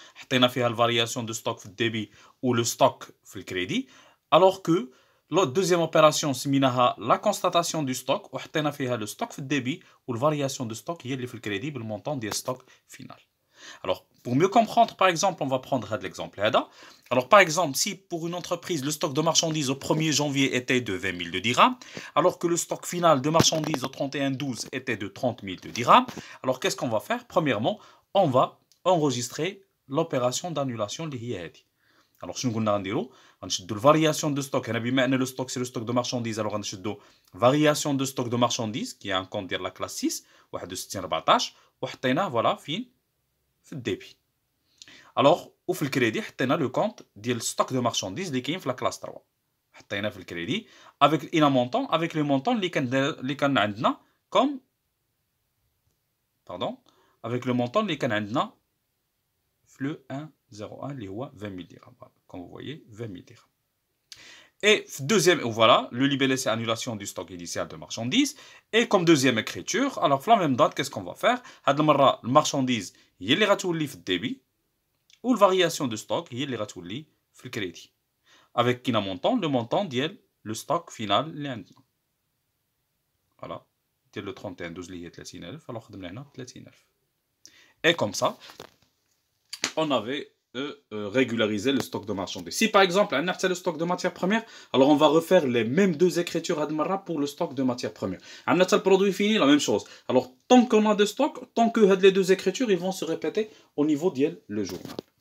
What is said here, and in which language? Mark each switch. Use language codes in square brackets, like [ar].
[ar] حطينا فيها الفارياسيون دو ستوك في الديبي و لو ستوك في الكريدي. alors que la deuxième opération سميناها la constatation du stock وحطينا فيها le stock في الديبي و الفارياسيون دو ستوك هي اللي في الكريدي بالمونطون ديال ستوك فينال. [fr] Alors, pour mieux comprendre, par exemple, on va prendre l'exemple. Alors, par exemple, si pour une entreprise, le stock de marchandises au 1er janvier était de 20 000 de dirhams, alors que le stock final de marchandises au 31-12 était de 30 000 de dirhams, alors qu'est-ce qu'on va faire? Premièrement, on va enregistrer l'opération d'annulation de l'IAD. Alors, je vais vous dire, la variation de stock. Le stock, c'est le stock de marchandises. Alors, on va la variation de stock de marchandises, qui est un compte de la classe 6, 61-14, et voilà, fin. [ar] في الديبي. alors وفي الكريدي حطينا لو كونت ديال ستوك دو مارشانديز اللي كاين في لا كلاس 3 حطينا في الكريدي avec ان مونطون avec لي مونطون اللي كان عندنا كوم باردون avec لو مونطون اللي كان عندنا في لو 101 اللي هو 20000 درهم comme vous voyez 20000 درهم. [fr] Et deuxième, voilà, le libellé c'est annulation du stock initial de marchandises. Et comme deuxième écriture, alors la même date, qu'est-ce qu'on va faire? La marchandise, il y a les ratourlis في débit, ou la variation de stock, il y a les ratourlis في le crédit. Avec qui le montant ديال le stock final اللي عندنا. Voilà, ديال le 31-12 اللي هي 30000, alors خدمنا هنا 30000. Et comme ça, on avait régulariser le stock de marchandises. Si par exemple, on a le stock de matières premières, alors on va refaire les mêmes deux écritures pour le stock de matières premières. On a le produit fini, la même chose. Alors, tant qu'on a de stock, tant que les deux écritures, ils vont se répéter au niveau du journal.